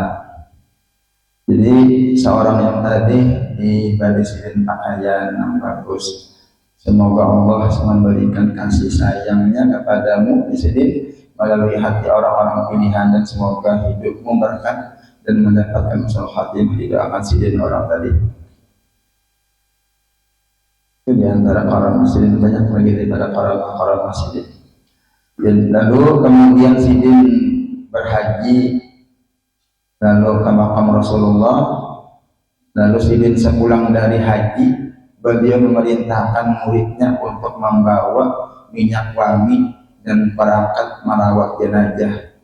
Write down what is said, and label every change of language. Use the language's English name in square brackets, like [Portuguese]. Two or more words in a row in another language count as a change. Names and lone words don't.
[Indonesian] Jadi seorang yang tadi diberi Sidin pakaian yang bagus, semoga Allah memberikan kasih sayangnya kepadamu Sidin melalui hati orang-orang pilihan, dan semoga hidupmu berkah dan mendapatkan usul khatimah. Tidak akan Sidin orang tadi. Itu diantara orang Sidin, banyak lagi daripada orang Sidin. Dan lalu kemudian Sidin berhaji lalu ke makam Rasulullah. Lalu Sidin sepulang dari haji, beliau memerintahkan muridnya untuk membawa minyak wangi dan perangkat merawat jenazah.